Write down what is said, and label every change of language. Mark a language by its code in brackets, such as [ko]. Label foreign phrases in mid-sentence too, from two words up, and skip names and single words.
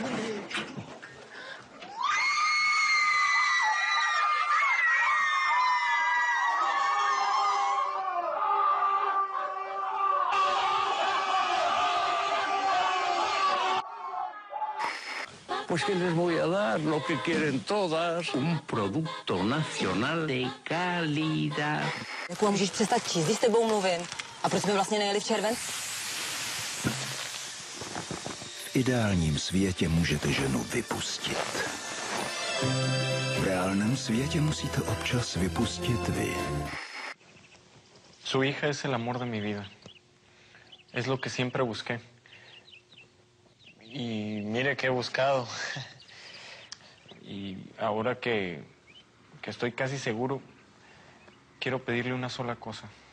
[es] Pues que les voy a dar lo que quieren todas. Un producto nacional de calidad. [cs] Jako můžeš přestat číst, když s tebou mluvím. A proč jsme vlastně nejeli v červen? V ideálním světě můžete ženu vypustit. V reálném světě musíte občas vypustit vy. [es] Su hija es el amor de mi vida. Es lo que siempre busqué. Y mire que he buscado. Y ahora que estoy casi seguro, quiero pedirle una sola cosa.